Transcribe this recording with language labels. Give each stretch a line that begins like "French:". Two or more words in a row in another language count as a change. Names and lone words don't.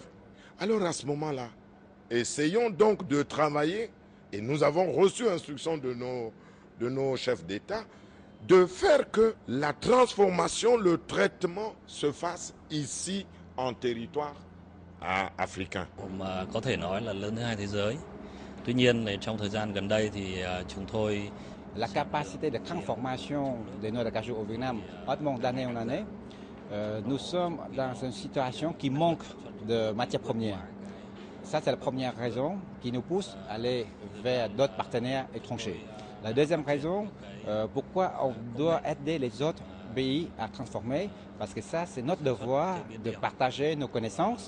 French: Alors à ce moment-là, essayons donc de travailler, et nous avons reçu instruction de nos chefs d'État, de faire que la transformation, le traitement se fasse ici en territoire africain.
Vietnamese: Có thể nói là lớn thứ hai thế giới. Tuy nhiên trong thời gian gần đây thì chúng tôi
French: la capacité de transformation des noix de cajou au Vietnam augmente d'année en année. Nous sommes dans une situation qui manque de matières premières. Ça, c'est la première raison qui nous pousse à aller vers d'autres partenaires étrangers. La deuxième raison, pourquoi on doit aider les autres pays à transformer, parce que ça, c'est notre devoir de partager nos connaissances.